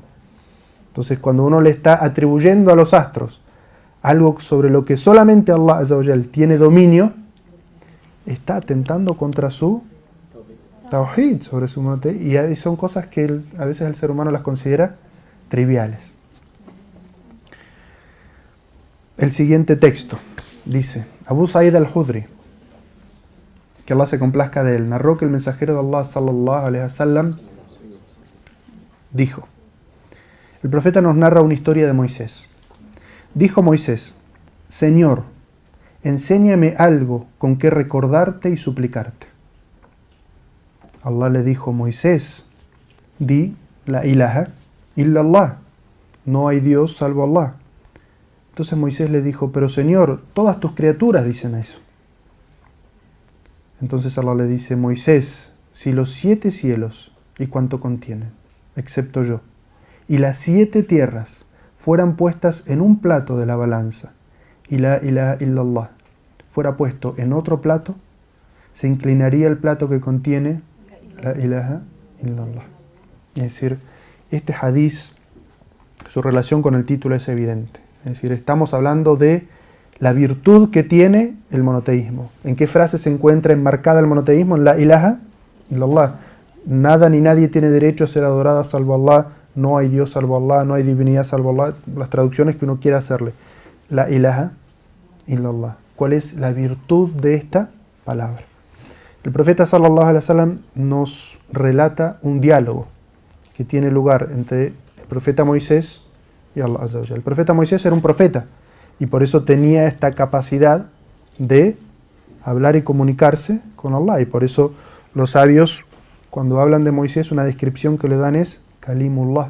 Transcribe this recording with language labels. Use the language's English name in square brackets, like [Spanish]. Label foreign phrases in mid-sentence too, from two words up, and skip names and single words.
[Spanish] Entonces, cuando uno le está atribuyendo a los astros algo sobre lo que solamente [Arabic] الله عز وجل [Spanish] tiene dominio, está atentando contra su tawhid, sobre su mote, y son cosas que a veces el ser humano las considera triviales. El siguiente texto dice, Abu Sa'id al-Khudri, que Allah se complazca de él, narró que el mensajero de Allah [Arabic] صلى الله عليه وسلم [Spanish] dijo, el profeta nos narra una historia de Moisés. Dijo Moisés, Señor, enséñame algo con que recordarte y suplicarte. Allah le dijo, Moisés, di [Arabic] لا إله إلا الله, [Spanish] no hay Dios salvo Allah. Entonces Moisés le dijo, pero Señor, todas tus criaturas dicen eso. Entonces Allah le dice, Moisés, si los 7 cielos y cuanto contienen, excepto yo, y las 7 tierras fueran puestas en un plato de la balanza, y [Arabic] لا إله إلا الله [Spanish] fuera puesto en otro plato, se inclinaría el plato que contiene [Arabic] لا إله إلا الله. [Spanish] Es decir, este hadiz, su relación con el título es evidente. Es decir, estamos hablando de la virtud que tiene el monoteísmo. ¿En qué frase se encuentra enmarcada el monoteísmo? [Arabic] En لا إله إلا الله. [Spanish] Nada ni nadie tiene derecho a ser adorada salvo Allah. No hay Dios salvo Allah, no hay divinidad salvo Allah. Las traducciones que uno quiera hacerle. [Arabic] لا إله إلا الله. [Spanish] ¿Cuál es la virtud de esta palabra? El profeta [Arabic] صلى الله عليه وسلم [Spanish] nos relata un diálogo que tiene lugar entre el profeta Moisés y [Arabic] الله عز وجل. [Spanish] El profeta Moisés era un profeta y por eso tenía esta capacidad de hablar y comunicarse con Allah. Y por eso los sabios, cuando hablan de Moisés, una descripción que le dan es Kalimullah.